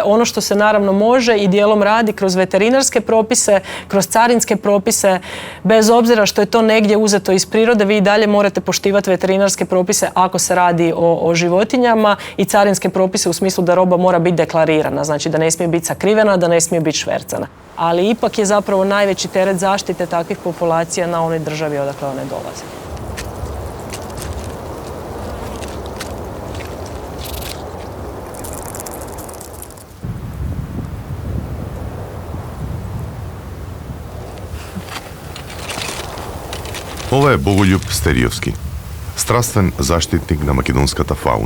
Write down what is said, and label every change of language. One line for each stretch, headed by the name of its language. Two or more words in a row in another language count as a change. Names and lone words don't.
Croatian: Ono što se naravno može i dijelom radi kroz veterinarske propise, kroz carinske propise, bez obzira što je to negdje uzeto iz prirode, vi i dalje morate poštivati veterinarske propise ako se radi o životinjama i carinske propise u smislu da roba mora biti deklarirana, znači da ne smije biti sakrivena, da ne smije biti švercana. Ali ipak je zapravo najveći teret zaštite takvih populacija na onoj državi odakle one dolaze.
Macedonian: Ова е Боголјуб Стеријовски, страствен заштитник на македонската фауна.